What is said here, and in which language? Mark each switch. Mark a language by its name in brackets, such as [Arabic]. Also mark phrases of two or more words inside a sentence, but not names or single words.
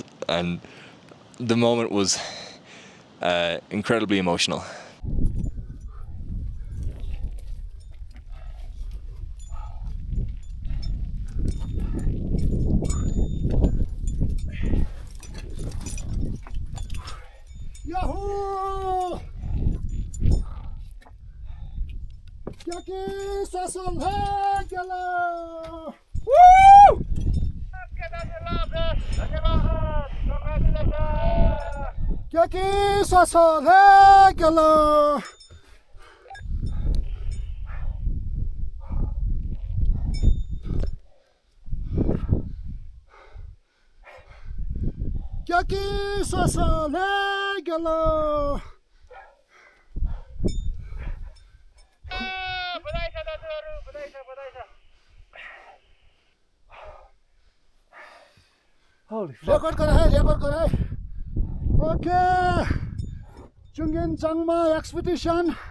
[English] And the moment was incredibly emotional. Yahoo! Yaki sasol hai gala! Woo! Yaki sasol hai gala! Yaki sasol hai gala! Holy fuck. [Hindi] Record kara hai. Okay. [English] Chungen Changma expedition.